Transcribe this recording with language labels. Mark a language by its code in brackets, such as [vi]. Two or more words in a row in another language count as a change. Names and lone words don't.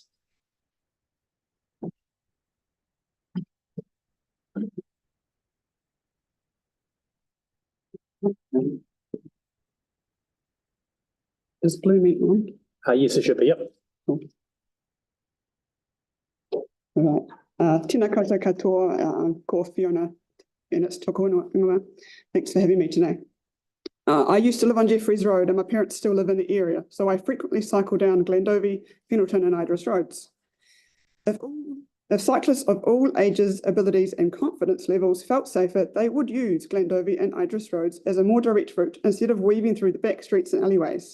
[en] Is Blue Meat on? Yes, it should be, yep. All right. [mi] Tēnā koutou katoa, ko Fiona Bennett toko ingoa. [en] Thanks for having me today. I used to live on Jeffreys Road and my parents still live in the area, so I frequently cycle down Glendowie, Fendalton and Idris roads. If cyclists of all ages, abilities and confidence levels felt safer, they would use Glendowie and Idris roads as a more direct route instead of weaving through the back streets and alleyways.